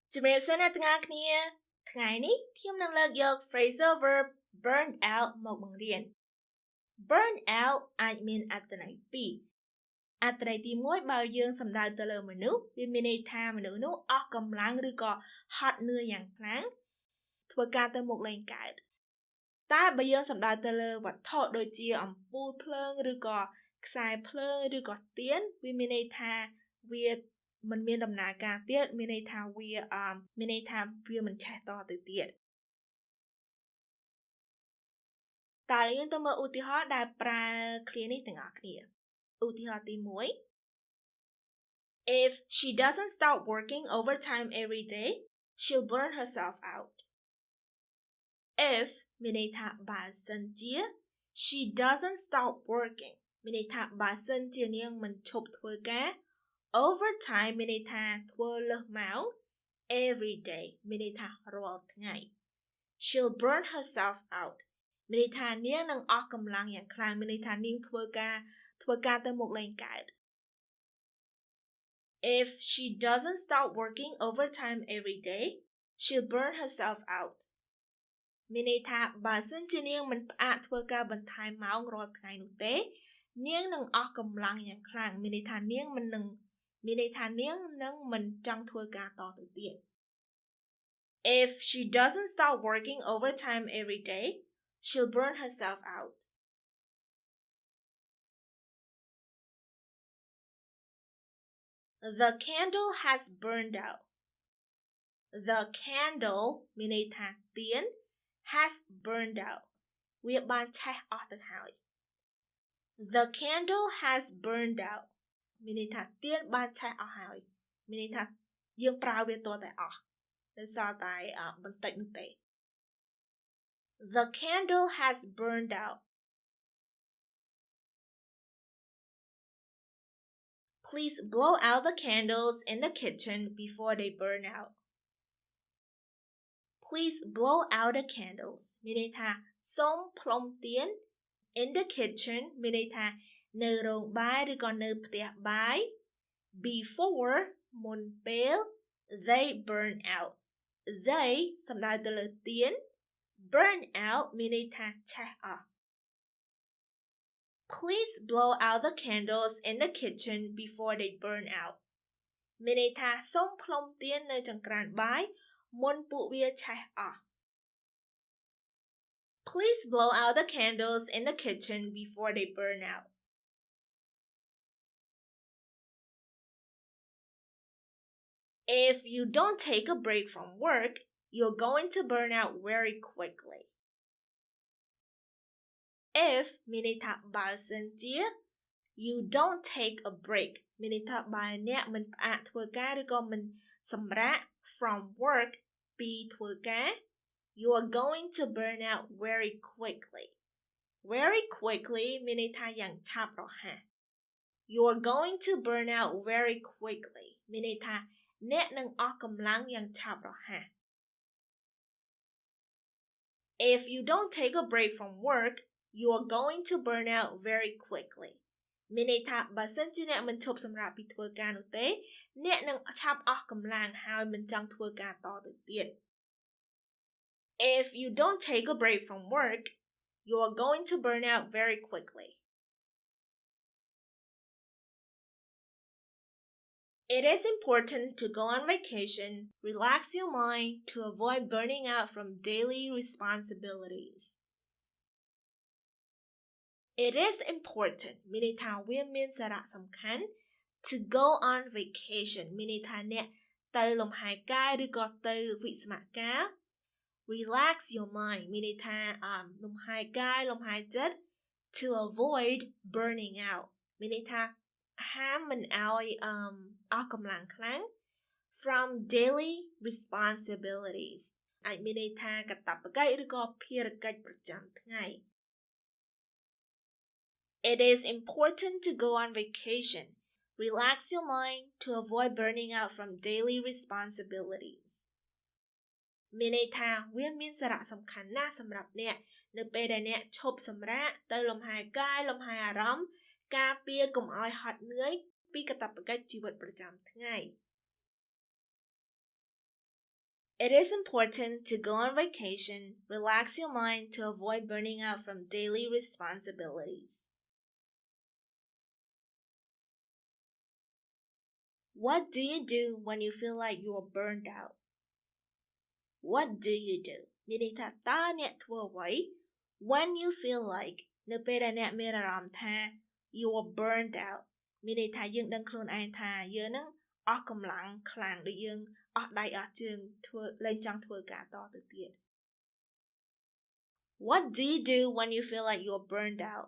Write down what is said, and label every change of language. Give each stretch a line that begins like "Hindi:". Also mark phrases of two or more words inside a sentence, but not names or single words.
Khmer: ជំរាបសួរអ្នកទាំងអស់គ្នាថ្ងៃនេះខ្ញុំនឹងលើកយក
English: phrasal verb burn out
Khmer: មកបង្រៀន
English: burn out
Khmer: អាចមានអត្ថន័យពីរអត្ថន័យទី1បើយើង សំដៅទៅលើមនុស្សវាមានន័យថាមនុស្សនោះអស់កម្លាំងឬក៏ហត់នឿយយ៉ាងខ្លាំងធ្វើការទៅមុខលែងកើតតែបើយើងសំដៅទៅលើវត្ថុដូចជាអំពូលភ្លើងឬក៏ខ្សែភ្លើងឬក៏ទៀនវាមានន័យថាវាមិនមានដំណើរការទៀតមានន័យថាវាមិនឆេះតទៅទៀត តើយើងទៅមើលឧទាហរណ៍ដែលប្រើឃ្លានេះទាំងអស់គ្នាឧទាហរណ៍ទី1
English: If she doesn't stop working overtime every day, she'll burn herself out.
Khmer: If មានន័យថាបើសិនជា
English: she doesn't stop working
Khmer: មានន័យថាបើសិនជានាងមិនឈប់ធ្វើការ overtime មានន័យថាធ្វើលើសម៉ោង
English: every day
Khmer: មានន័យថារាល់ថ្ងៃ
English: she'll burn herself out
Khmer: មានន័យថានាងនឹងអស់កម្លាំងយ៉ាងខ្លាំងមានន័យថានាងធ្វើការទៅមុខលែងកើត
English: If she doesn't stop working overtime every day, she'll burn herself out
Khmer: មានន័យថាបើសិនជានាងមិនផ្អាកធ្វើការបន្ថែមម៉ោងរាល់ថ្ងៃនោះទេនាងនឹងអស់កម្លាំងយ៉ាងខ្លាំងមានន័យថានាងនឹងមិនចង់ធ្វើការតទៅទៀត
English: If she doesn't stop working overtime every day, she'll burn herself out. The candle has burned out. The candle
Khmer: មានន័យថាទៀន
English: has burned out
Khmer: វាបានឆេះអស់ទៅហើយ
English: The candle has burned out
Khmer: មានន័យថាទៀនបានឆេះអស់ហើយមានន័យថាយើងប្រើវាទាល់តែអស់ដោយសារតែបន្តិចនោះទេ
English: The candle has burned out. Please blow out the candles in the kitchen before they burn out. Please blow out the candles
Khmer: មានន័យថាសូមផ្លុំទៀន
English: in the kitchen
Khmer: មានន័យថានៅរោងបាយឬក៏នៅផ្ទះបាយ before មុនពេល
English: they burn out they
Khmer: សំដៅទៅលើទៀន
English: burn out
Khmer: មានន័យថាឆេះអស់
English: Please blow out the candles in the kitchen before they burn out
Khmer: មានន័យថាសូមផ្លុំទៀននៅចង្ក្រានបាយមុនពួកវាឆេះអស់
English: Please blow out the candles in the kitchen before they burn out. If you don't take a break from work, you're going to burn out very quickly.
Khmer: If មានន័យថាបើសិនជា
English: you don't take a break
Khmer: មានន័យថាបើអ្នកមិនផ្អាកធ្វើការឬក៏មិនសម្រាក
English: from work
Khmer: ពីធ្វើការ
English: you are going to burn out very quickly. Very quickly
Khmer: មានន័យថាយ៉ាងឆាប់រហ័ស
English: you are going to burn out very quickly
Khmer: មានន័យថាអ្នកនឹងអស់កម្លាំងយ៉ាងឆាប់រហ័ស
English: If you don't take a break from work, you are going to burn out very quickly
Khmer: មានន័យថាបើសិនជាអ្នកមិនឈប់សម្រាកពីធ្វើការនោះទេអ្នកនឹងឆាប់អស់កម្លាំងហើយមិនចង់ធ្វើការតទៅទៀត
English: If you don't take a break from work, you are going to burn out very quickly. It is important to go on vacation, relax your mind to avoid burning out from daily responsibilities. It is important
Khmer: មានន័យថាវាមានសារៈសំខាន់
English: to go on vacation
Khmer: មានន័យថាអ្នកទៅ លំហែកាយឬក៏ទៅវិស្សមការ
English: relax your mind
Khmer: មានន័យថាលំហែកាយលំហែចិត្ត
English: to avoid burning out
Khmer: មានន័យថាហាមមិនឲ្យអស់កម្លាំងខ្លាំង
English: from daily responsibilities
Khmer: អាចមានន័យថាកាតព្វកិច្ចឬក៏ភារកិច្ចប្រចាំថ្ងៃ
English: It is important to go on vacation. Relax your mind to avoid burning out from daily responsibilities.
Khmer: មានន័យថាវាមានសារៈសំខាន់ណាស់សម្រាប់អ្នកនៅពេលដែលអ្នកឈប់សម្រាកទៅលំហែកាយលំហែអារម្មណ៍ការពារកុំឲ្យហត់នឿយពីកាតព្វកិច្ចជីវិតប្រចាំថ្ងៃ
English: It is important to go on vacation, relax your mind to avoid burning out from daily responsibilities. What do you do when you feel like you are burned out? What do you do?
Khmer: មានន័យថាតើអ្នកធ្វើអ្វី
English: when you feel like
Khmer: នៅពេលដែលអ្នកមានអារម្មណ៍ថា
English: you are burned out
Khmer: មានន័យថាយើងដឹងខ្លួនឯងថាយើងនឹងអស់កម្លាំងខ្លាំងដូចយើងអស់ដៃអស់ជើងធ្វើលែងចង់ធ្វើការតទៅទៀត
English: What do you do when you feel like you are burned out?